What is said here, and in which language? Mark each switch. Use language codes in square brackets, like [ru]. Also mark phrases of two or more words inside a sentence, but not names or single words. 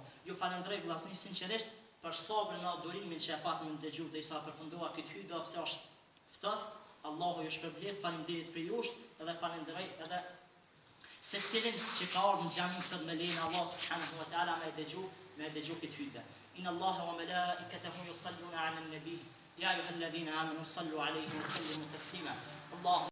[sq] Ju falendroj vllazërisht sinqerisht për sabrin e adhurimin që e patëm në dëgju dhe isa përfundua këtë hyrje pse është ftoft. Allahu ju shpërblet, faleminderit për jush edhe falenderoj edhe secilin që ka ardhur në xhamin sot me lejen e Allahut [ar] سبحانه وتعالى [sq] me dëgju këtë hyrje. [ar] إن الله وملائكته يصلون على النبي يا أيها الذين آمنوا صلوا عليه وسلموا تسليما.